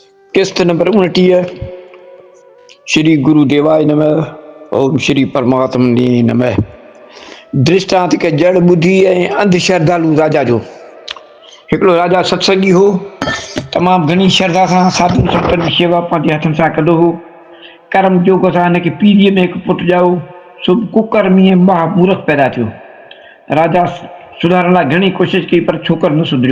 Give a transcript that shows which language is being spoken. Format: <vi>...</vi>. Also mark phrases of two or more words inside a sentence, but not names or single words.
<sd>किस्त नंबर 29।</sd> <sa>श्री गुरुदेवाय नमः। ओम श्री परमात्मने नमः।</sa> <sd>दृष्टांत के जड़ बुद्धि ऐं अंध श्रद्धालु राजा जो। हिकिड़ो राजा सत्संगी हो, तमामु घणी श्रद्धा सां साधु संतनि जी शेवा पंहिंजे हथनि सां कंदो हो। कर्म जोग सां हिनखे पीढ़ीअ में हिकु पुटु ॼाओ, सो कुकर्मी ऐं महामूर्ख पैदा थियो। राजा सुधारण लाइ घणी कोशिशि कई पर छोकिरो न सुधरियो।</sd>